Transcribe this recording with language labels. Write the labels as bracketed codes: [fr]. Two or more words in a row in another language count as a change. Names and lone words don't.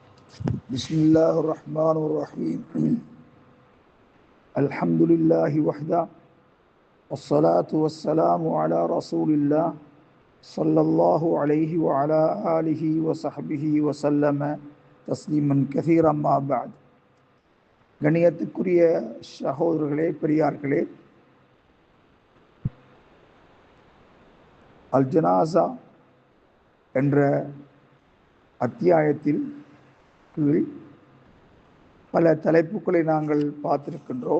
[ar] بسم الله الرحمن الرحيم الحمد لله وحده والصلاة والسلام على رسول الله صلى الله عليه وعلى آله وصحبه وسلم تسليما كثيرا ما بعد. [ta] கண்ணியத்துக்குரிய சகோதரர்களே, பெரியார்களே, அல் ஜனாஸா என்ற அத்தியாயத்தில் கீழ் பல தலைப்புகளை நாங்கள் பார்த்திருக்கின்றோம்.